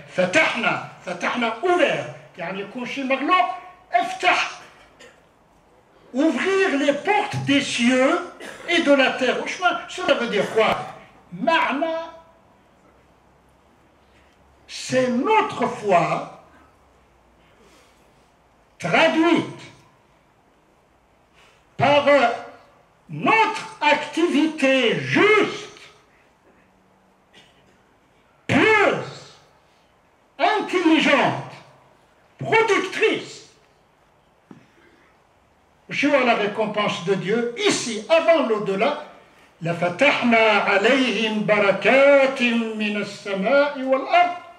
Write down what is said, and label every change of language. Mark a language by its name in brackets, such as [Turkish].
[Arabic] فتحنا, فتحنا ouvert, يعني يكون شي مغلوق. [French] افتح, ouvrir les portes des cieux et de la terre. Cela veut dire quoi? Ma'na, c'est notre foi traduite par notre activité juste, pieuse, intelligente, productrice. Je vois la récompense de Dieu ici, avant l'au-delà. [Arabic] لفتحنا عليهم بركات من السماء والأرض.